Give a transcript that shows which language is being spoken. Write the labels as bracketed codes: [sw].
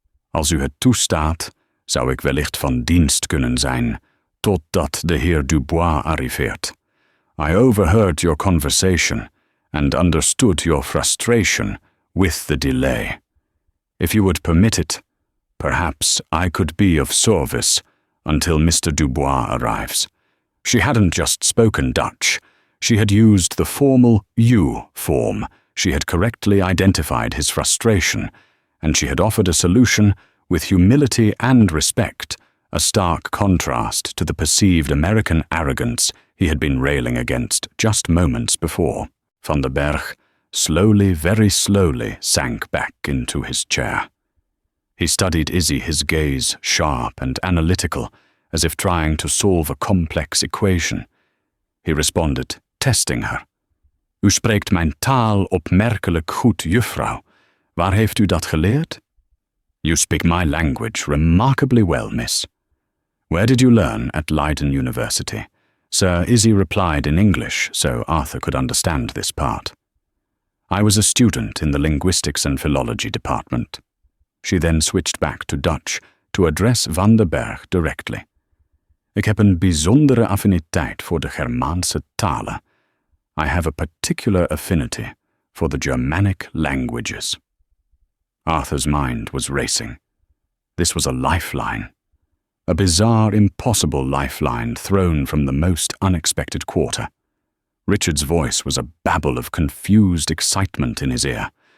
[nl] Als u het toestaat, zou ik wellicht van dienst kunnen zijn, totdat de heer Dubois arriveert. [en] I overheard your conversation and understood your frustration with the delay. If you would permit it, perhaps I could be of service until Mr. Dubois arrives." She hadn't just spoken Dutch. She had used the formal you form. She had correctly identified his frustration, and she had offered a solution with humility and respect, a stark contrast to the perceived American arrogance he had been railing against just moments before. Van der Berg slowly, very slowly, sank back into his chair. He studied Izzy, his gaze sharp and analytical, as if trying to solve a complex equation. He responded, testing her. [nl] "U spreekt mijn taal opmerkelijk goed, juffrouw. Waar heeft u dat geleerd?" [en] "You speak my language remarkably well, miss." "Where did you learn at Leiden University?" Sir Izzy replied in English, so Arthur could understand this part. "I was a student in the Linguistics and Philology department." She then switched back to Dutch to address Van der Berg directly. [nl] "Ik heb een bijzondere affiniteit voor de Germaanse talen. [en] I have a particular affinity for the Germanic languages." Arthur's mind was racing. This was a lifeline. A bizarre, impossible lifeline thrown from the most unexpected quarter. Richard's voice was a babble of confused excitement in his ear.